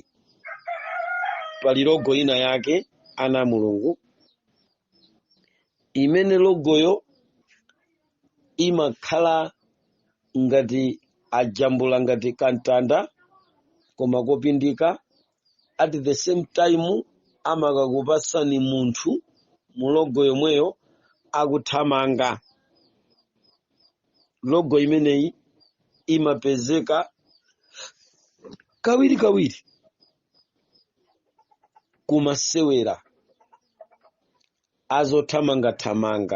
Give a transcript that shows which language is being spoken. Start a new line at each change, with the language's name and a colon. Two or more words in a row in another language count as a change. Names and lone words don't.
Nyanja: Pali logo ina yake ana Mulungu imene logoyo imakhala ngati ajambula ngati kantanda koma kopindika,
English: at the same time
Nyanja: amakakupasani munthu mu logo yomweyo akuthamanga. Logo imeneyi imapezeka kawiri kumasewera azothamanga-thamanga.